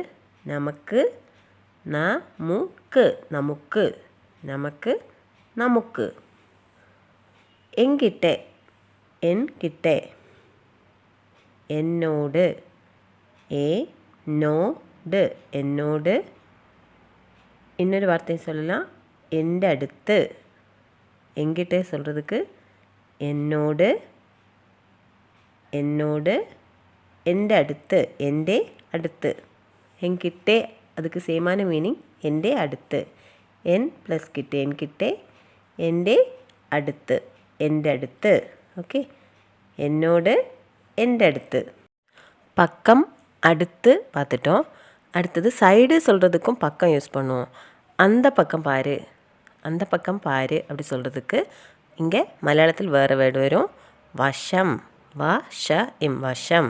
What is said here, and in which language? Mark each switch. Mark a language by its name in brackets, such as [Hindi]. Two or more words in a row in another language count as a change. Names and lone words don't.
[Tamil] நமக்கு, நமக்கு, நமக்கு, நமக்கு, நமக்கு. என்கிட்ட, என்கிட்ட, என்னோடு, ஏனோடு, என்னோடு. இன்னொரு வார்த்தையை சொல்லலாம், [Malayalam] എൻ്റെ അടുത്ത്. [Tamil] என்கிட்ட சொல்கிறதுக்கு என்னோடு, என்னோடு, [Malayalam] എൻ്റെ അടുത്ത്, എൻ്റെ അടുത്ത്. [Tamil] என்கிட்ட அதுக்கு [English] same meaning [Malayalam] എൻ്റെ അടുത്ത്. [Tamil] என் ப்ளஸ் கிட்ட, என்கிட்ட, [Malayalam] എൻ്റെ അടുത്ത്, എൻ്റെ അടുത്ത്. [Tamil] ஓகே. என்னோடு, [Malayalam] എൻ്റെ അടുത്ത്. [Tamil] பக்கம், அடுத்து பார்த்துட்டோம். அடுத்தது சைடு சொல்கிறதுக்கும் பக்கம் யூஸ் பண்ணுவோம். அந்த பக்கம் பாரு, அந்த பக்கம் பாரு அப்படி சொல்கிறதுக்கு இங்கே மலையாளத்தில் வேறு வேர்டு வரும். [Malayalam] வശம், வ-ஷ-இம், வശம்.